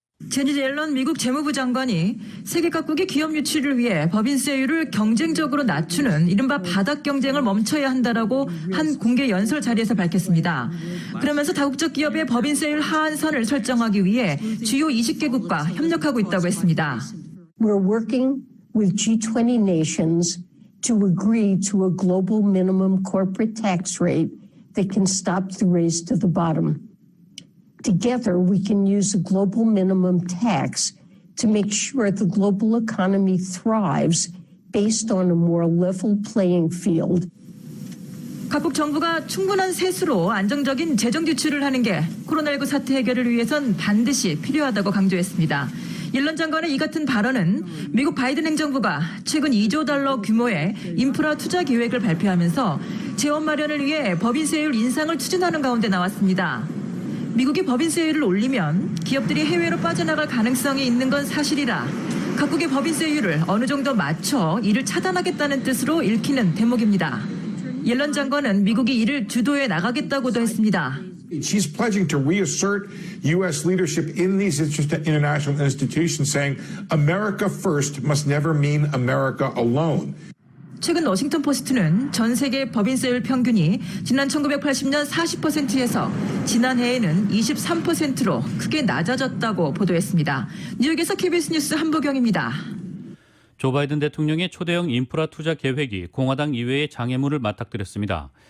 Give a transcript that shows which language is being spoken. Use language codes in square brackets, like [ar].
[ko] 제니 옐런 미국 재무부 장관이 세계 각국의 기업 유치를 위해 법인세율을 경쟁적으로 낮추는 이른바 바닥 경쟁을 멈춰야 한다라고 한 공개 연설 자리에서 밝혔습니다. 그러면서 다국적 기업의 법인세율 하한선을 설정하기 위해 주요 20개국과 협력하고 있다고 했습니다. [en] We're working with G20 nations to agree to a global minimum corporate tax rate that can stop the race to the bottom. Together, we can use a global minimum tax to make sure the global economy thrives based on a more level playing field. [ko] 각국 정부가 충분한 세수로 안정적인 재정 지출을 하는 게 코로나19 사태 해결을 위해선 반드시 필요하다고 강조했습니다. 옐런 장관의 이 같은 발언은 미국 바이든 행정부가 최근 2조 달러 규모의 인프라 투자 계획을 발표하면서 재원 마련을 위해 법인세율 인상을 추진하는 가운데 나왔습니다. 미국이 법인세율을 올리면 기업들이 해외로 빠져나갈 가능성이 있는 건 사실이라 각국의 법인세율을 어느 정도 맞춰 이를 차단하겠다는 뜻으로 읽히는 대목입니다. 옐런 장관은 미국이 이를 주도해 나가겠다고도 했습니다. [en] She's pledging to reassert U.S. leadership in these international institutions, saying America first must never mean America alone. [ko] 최근 워싱턴 포스트는 전 세계 법인세율 평균이 지난 1980년 40%에서 지난해에는 23%로 크게 낮아졌다고 보도했습니다. 뉴욕에서 KBS 뉴스 한보경입니다. 조 바이든 대통령의 초대형 인프라 투자 계획이 공화당 이외의 장애물을 맞닥뜨렸습니다.